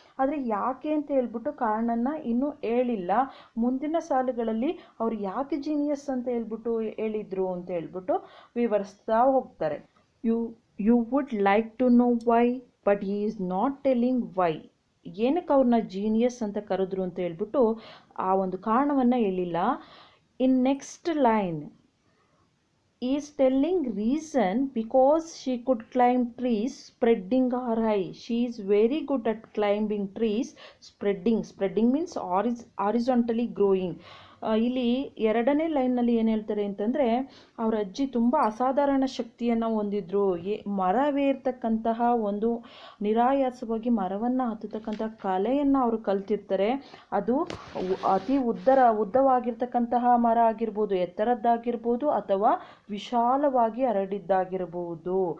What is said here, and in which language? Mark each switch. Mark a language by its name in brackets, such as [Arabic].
[Kannada] ಆದರೆ ಯಾಕೆ ಅಂತ ಹೇಳ್ಬಿಟ್ಟು ಕಾರಣನ ಇನ್ನೂ ಹೇಳಿಲ್ಲ. ಮುಂದಿನ ಸಾಲುಗಳಲ್ಲಿ ಅವ್ರು ಯಾಕೆ ಜೀನಿಯಸ್ ಅಂತ ಹೇಳ್ಬಿಟ್ಟು ಹೇಳಿದ್ರು ಅಂತ ಹೇಳ್ಬಿಟ್ಟು ವಿವರಿಸ್ತಾ ಹೋಗ್ತಾರೆ. [English] You would like to know why but he is not telling why. [Kannada] ಏನಕ್ಕೆ ಅವ್ರನ್ನ ಜೀನಿಯಸ್ ಅಂತ ಕರೆದ್ರು ಅಂತ ಹೇಳ್ಬಿಟ್ಟು ಆ ಒಂದು ಕಾರಣವನ್ನು ಹೇಳಿಲ್ಲ. [English] In next line is telling reason because she could climb trees spreading her high. She is very good at climbing trees. Spreading means horizontally growing. [Kannada] ಇಲ್ಲಿ ಎರಡನೇ ಲೈನ್ನಲ್ಲಿ ಏನು ಹೇಳ್ತಾರೆ ಅಂತಂದರೆ ಅವರ ಅಜ್ಜಿ ತುಂಬ ಅಸಾಧಾರಣ ಶಕ್ತಿಯನ್ನು ಹೊಂದಿದ್ರು. ಮರವೇರ್ತಕ್ಕಂತಹ ಒಂದು ನಿರಾಯಾಸವಾಗಿ ಮರವನ್ನು ಹತ್ತತಕ್ಕಂತಹ ಕಲೆಯನ್ನು ಅವರು ಕಲ್ತಿರ್ತಾರೆ. ಅದು ಅತಿ ಉದ್ದವಾಗಿರ್ತಕ್ಕಂತಹ ಮರ ಆಗಿರ್ಬೋದು, ಎತ್ತರದ್ದಾಗಿರ್ಬೋದು ಅಥವಾ ವಿಶಾಲವಾಗಿ ಹರಡಿದ್ದಾಗಿರಬಹುದು.